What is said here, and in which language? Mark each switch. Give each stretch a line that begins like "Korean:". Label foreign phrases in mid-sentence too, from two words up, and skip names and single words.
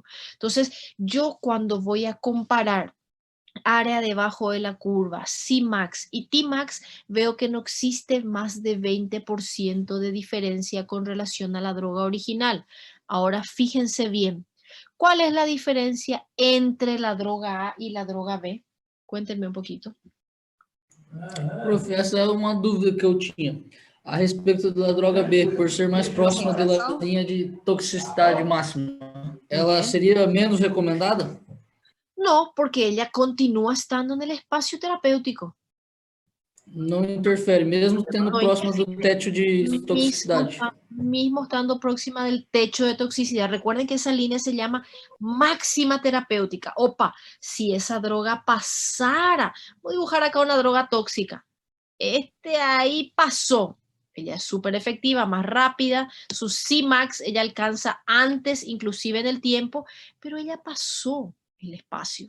Spanish: Entonces, yo cuando voy a comparar área debajo de la curva, Cmax y Tmax, veo que no existe más de 20% de diferencia con relación a la droga original. Ahora, fíjense bien, ¿cuál es la diferencia entre la droga A y la droga B? Cuéntenme un poquito.
Portuguese: Prof, essa é uma dúvida que eu tinha a respeito da droga B, por ser mais próxima da linha de toxicidade máxima. Ela seria menos recomendada?
Spanish: No, porque ella continúa estando en el espacio terapéutico.
Portuguese: Não interfere, mesmo tendo
Spanish: No
Portuguese: próxima do teto de
Spanish: Mismo,
Portuguese: toxicidade.
Spanish: mismo estando próxima del techo de toxicidad. Recuerden que esa línea se llama máxima terapéutica. Opa, si esa droga pasara, voy a dibujar acá una droga tóxica. Ahí pasó. Ella es súper efectiva, más rápida. Su Cmax, ella alcanza antes, inclusive en el tiempo, pero ella pasó el espacio.